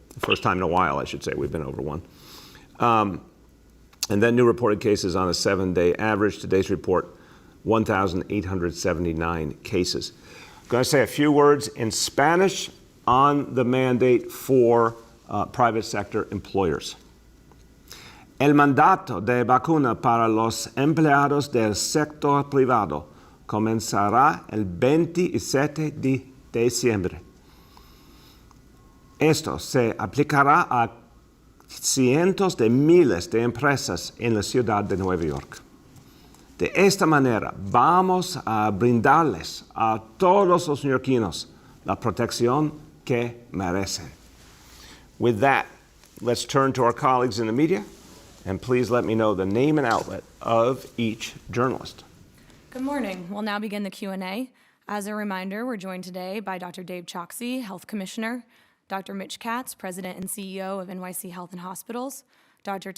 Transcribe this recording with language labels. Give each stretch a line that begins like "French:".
English: The first time in a while, I should say, we've been over 1. And then new reported cases on a 7-day average. Today's report, 1,879 cases. I'm going to say a few words in Spanish on the mandate for private sector employers.
Spanish: El mandato de vacuna para los empleados del sector privado comenzará el 27 de diciembre. Esto se aplicará a cientos de miles de empresas en la ciudad de Nueva York. De esta manera vamos a brindarles a todos los neoyorquinos la protección que merecen.
English: With that, let's turn to our colleagues in the media, and please let me know the name and outlet of each journalist. Good morning. We'll now begin the Q&A. As a reminder, we're joined today by Dr. Dave Choksi, Health Commissioner, Dr. Mitch Katz, President and CEO of NYC Health and Hospitals, Dr.